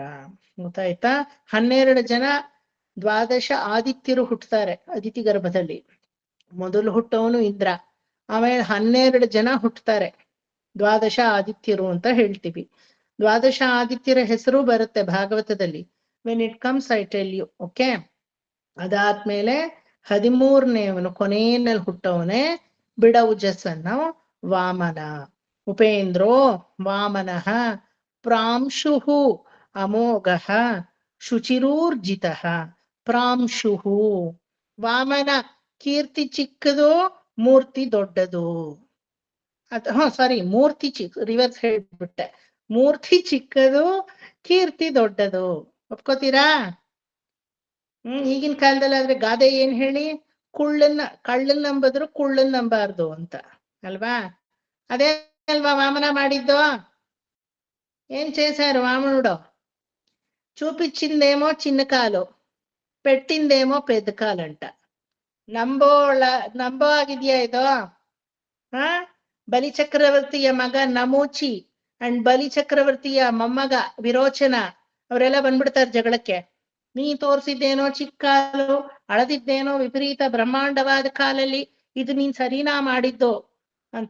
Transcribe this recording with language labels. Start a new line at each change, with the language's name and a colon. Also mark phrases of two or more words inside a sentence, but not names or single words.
Kannada: ಗೊತ್ತಾಯ್ತಾ? 12 ಜನ ದ್ವಾದಶ ಆದಿತ್ಯರು ಹುಟ್ಟುತ್ತಾರೆ ಅದಿತಿ ಗರ್ಭದಲ್ಲಿ. ಮೊದಲು ಹುಟ್ಟವನು ಇಂದ್ರ, ಆಮೇಲೆ 12 ಜನ ಹುಟ್ಟುತ್ತಾರೆ, ದ್ವಾದಶ ಆದಿತ್ಯರು ಅಂತ ಹೇಳ್ತೀವಿ. ದ್ವಾದಶ ಆದಿತ್ಯರ ಹೆಸರು ಬರುತ್ತೆ ಭಾಗವತದಲ್ಲಿ.
English: When it comes I tell you.
Kannada: ಓಕೆ. ಅದಾದ್ಮೇಲೆ 13ನೇವನು ಕೊನೆಯಲ್ಲಿ ಹುಟ್ಟವನೇ ಬಿಡೌಜಸ್ಸನ್ನು ವಾಮನ.
Sanskrit: ಉಪೇಂದ್ರೋ ವಾಮನಃ ಪ್ರಾಂಶುಹು ಅಮೋಘಃ ಶುಚಿರೂರ್ಜಿತಃ.
Kannada: ಪ್ರಾಂಶುಹು ವಾಮನ ಕೀರ್ತಿ ಚಿಕ್ಕದು, ಮೂರ್ತಿ ದೊಡ್ಡದು. ಮೂರ್ತಿ ರಿವರ್ಸ್ ಹೇಳ್ಬಿಟ್ಟೆ. ಮೂರ್ತಿ ಚಿಕ್ಕದು, ಕೀರ್ತಿ ದೊಡ್ಡದು. ಒಪ್ಕೋತೀರಾ? ಈಗಿನ ಕಾಲದಲ್ಲಿ ಆದ್ರೆ ಗಾದೆ ಏನ್ ಹೇಳಿ, ಕಳ್ಳನ್ ನಂಬದ್ರು ಕುಳ್ಳನ್ ನಂಬಾರ್ದು ಅಂತ ಅಲ್ವಾ? ಅದೇ ಅಲ್ವಾ ವಾಮನ ಮಾಡಿದ್ದು?
Telugu: ఏం చేశారు వామనుడు? చూపించిందేమో చిన్న కాలు, పెట్టిందేమో పెద్ద కాలంట.
Kannada: ನಂಬೋ ಆಗಿದ್ಯಾ ಇದು? ಬಲಿಚಕ್ರವರ್ತಿಯ ಮಗ ನಮೂಚಿ ಅಂಡ್ ಬಲಿಚಕ್ರವರ್ತಿಯ ಮೊಮ್ಮಗ ವಿರೋಚನ ಅವರೆಲ್ಲ ಬಂದ್ಬಿಡ್ತಾರೆ ಜಗಳಕ್ಕೆ. ನೀ ತೋರ್ಸಿದ್ದೇನೋ ಚಿಕ್ಕ ಕಾಲು, ಅಳದಿದ್ದೇನೋ ವಿಪರೀತ ಬ್ರಹ್ಮಾಂಡವಾದ ಕಾಲಲ್ಲಿ, ಇದು ನೀನ್ ಸರಿನಾ ಮಾಡಿದ್ದು ಅಂತ.